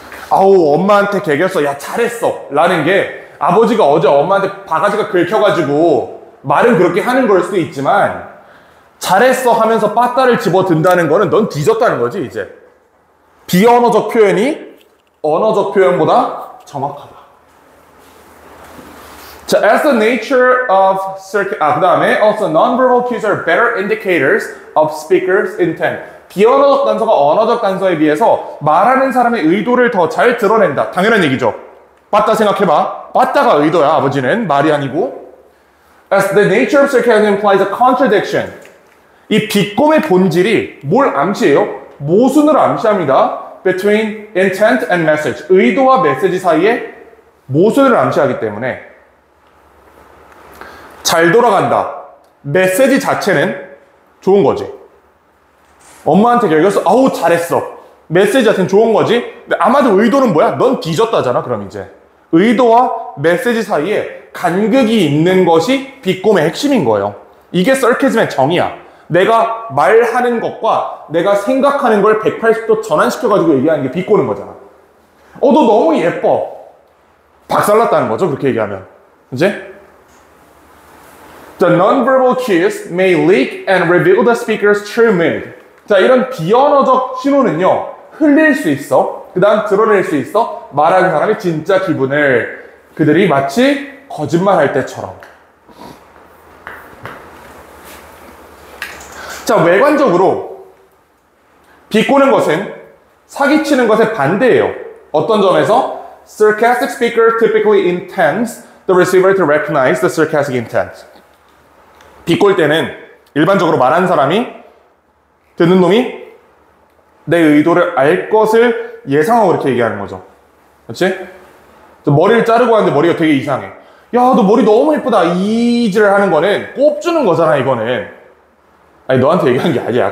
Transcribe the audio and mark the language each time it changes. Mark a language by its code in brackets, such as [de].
[ko] 아우 엄마한테 개겼어 야 잘했어 라는 게 아버지가 어제 엄마한테 바가지가 긁혀가지고 말은 그렇게 하는 걸 수도 있지만 잘했어 하면서 빠따를 집어든다는 거는 넌 뒤졌다는 거지 이제. 비언어적 표현이 언어적 표현보다 정확하다. [en] 자, as the nature of [ko] 그 다음에 [en] also non-verbal cues are better indicators of speaker's intent. [ko] 비언어적 단서가 언어적 단서에 비해서 말하는 사람의 의도를 더 잘 드러낸다. 당연한 얘기죠. 빠따 생각해봐. 빠따가 의도야. 아버지는 말이 아니고. [en] As the nature of sarcasm implies a contradiction. [ko] 이 비꼼의 본질이 뭘 암시해요? 모순을 암시합니다. [en] Between intent and message. [ko] 의도와 메시지 사이에 모순을 암시하기 때문에 잘 돌아간다. 메시지 자체는 좋은 거지. 엄마한테 결겼어. 아우 잘했어. 메시지 자체는 좋은 거지. 근데 아마도 의도는 뭐야? 넌 뒤졌다잖아. 그럼 이제 의도와 메시지 사이에 간극이 있는 것이 비꼼의 핵심인 거예요. 이게 sarcasm의 정의야. 내가 말하는 것과 내가 생각하는 걸 180도 전환시켜가지고 얘기하는 게 비꼬는 거잖아. 너 너무 예뻐. 박살났다는 거죠. 그렇게 얘기하면. [en] 이제 The non-verbal cues may leak and reveal the speaker's true mood. [ko] 자, 이런 비언어적 신호는요. 흘릴 수 있어. 그 다음 드러낼 수 있어. 말하는 사람의 진짜 기분을 그들이 마치 거짓말할 때처럼. 자, 외관적으로 비꼬는 것은 사기치는 것의 반대예요. 어떤 점에서? [en] Sarcastic speaker typically intends the receiver to recognize the sarcastic intent. [ko] 비꼴 때는 일반적으로 말하는 사람이 듣는 놈이 내 의도를 알 것을 예상하고 이렇게 얘기하는 거죠. 그렇지? 머리를 자르고 하는데 머리가 되게 이상해. 야, 너 머리 너무 예쁘다. 이질을 하는 거는 꼽주는 거잖아, 이거는. 아니 너한테 얘기하는 게 아니야.